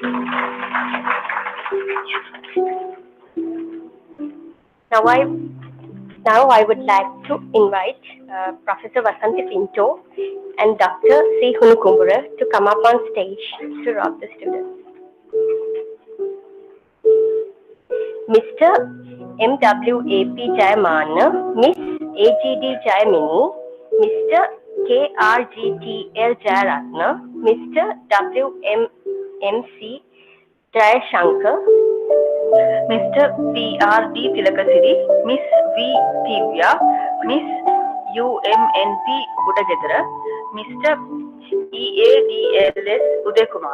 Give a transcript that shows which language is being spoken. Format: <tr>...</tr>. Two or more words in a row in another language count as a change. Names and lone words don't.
<en>Now I would like to invite Professor Vasanthi Pinto and Dr. C. Hunukumbura to come up on stage to rob the students. Mr. M.W.A.P. Jayamana, Miss A.G.D. Jayamini, Mr. K.R.G.T.L. Jayaratna, Mr. W.M.M.C. Jayashankar, Mr. P.R.D. Tilakasiri, Miss V. Tivya, Miss U.M.N.P. Budagedara, Mr. E.A.D.L.S. Uday-Kumar.</en>